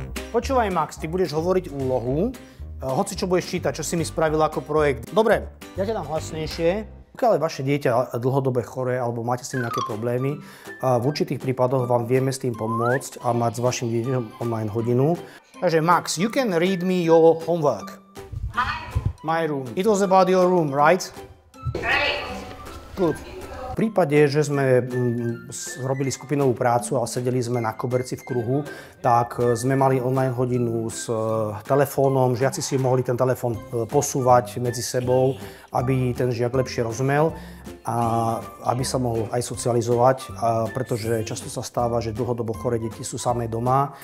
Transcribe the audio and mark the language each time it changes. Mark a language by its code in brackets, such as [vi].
[sk] Počúvaj, Max, ty budeš hovoriť úlohu, hoci čo budeš čítať, čo si mi spravil ako projekt. Dobre, ja ťa dám hlasnejšie. Pokiaľ je vaše dieťa dlhodobé choré alebo máte s tým nejaké problémy, v určitých prípadoch vám vieme s tým pomôcť a mať s vašim dieťaťom online hodinu. Takže [en] Max, you can read me your homework. My room. It was about your room, right? Right. Good. [sk] V prípade, že sme robili skupinovú prácu a sedeli sme na koberci v kruhu, tak sme mali online hodinu s telefónom, žiaci si mohli ten telefón posúvať medzi sebou, aby ten žiak lepšie rozumel a aby sa mohol aj socializovať, pretože často sa stáva, že dlhodobo choré deti sú samé doma.